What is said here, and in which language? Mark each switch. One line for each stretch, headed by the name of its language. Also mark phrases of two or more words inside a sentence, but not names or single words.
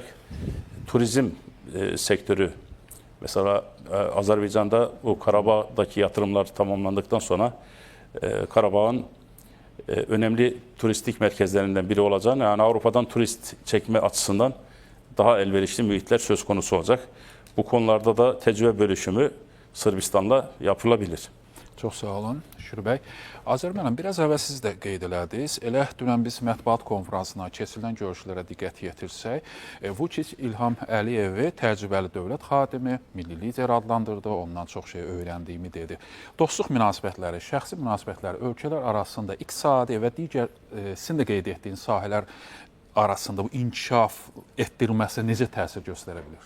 Turkish: Turizm sektörü mesela Azerbaycan'da bu Karabağ'daki yatırımlar tamamlandıktan sonra Karabağ'ın önemli turistik merkezlerinden biri olacağını, yani Avrupa'dan turist çekme açısından daha elverişli mühitler söz konusu olacak. Bu konularda da tecrübe bölüşümü Sırbistan'la yapılabilir.
Azerbaijani: Çox sağ olun Şükür bəy. Azərbaycan, biraz əvvəl siz də qeyd elədiniz. Elə dünən biz mətbuat konfransına keçirilən görüşlərə diqqət yetirsək, Vučić İlham Əliyevi təcrübəli dövlət xadimi, milli lider adlandırdı, ondan çox şey öyrəndiyimi dedi. Dostluq münasibətləri, şəxsi münasibətləri ölkələr arasında iqtisadi və digər sizin də qeyd etdiyiniz sahələr arasında bu inkişaf etdirilməsi necə təsir göstərə bilər?